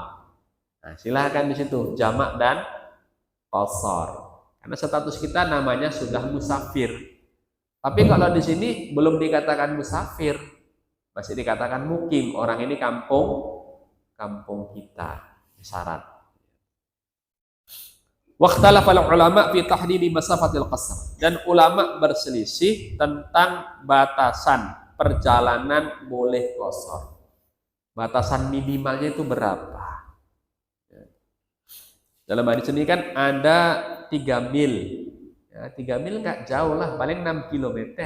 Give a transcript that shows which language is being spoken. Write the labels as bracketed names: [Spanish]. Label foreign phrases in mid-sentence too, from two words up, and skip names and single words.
[Indonesian] Nah, silahkan di situ jamak dan qashar. Karena status kita namanya sudah musafir. Tapi kalau di sini belum dikatakan musafir, masih dikatakan mukim. Orang ini kampung kita. Syarat. [Arabic] واختلف العلماء في تحديد مسافة القصر, [Indonesian] dan ulama berselisih tentang batasan perjalanan boleh qashar. Batasan minimalnya itu berapa? Dalam hadis ini kan ada 3 mil. Ya, 3 mil nggak jauh lah, paling 6 kilometer.